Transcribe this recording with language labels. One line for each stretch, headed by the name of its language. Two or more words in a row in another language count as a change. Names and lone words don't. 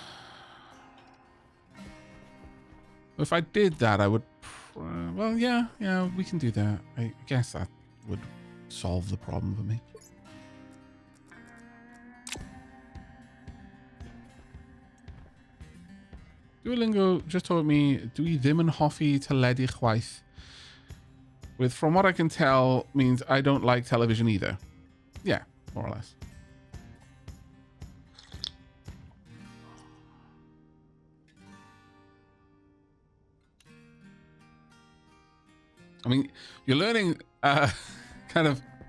English: If I did that, I would... well, yeah, we can do that. I guess that would solve the problem for me. Duolingo just told me,
Welsh: dwi ddim yn hoffi teledu chwaith.
English: With, from what I can tell, means I don't like television either. Yeah, more or less. I mean, you're learning kind of...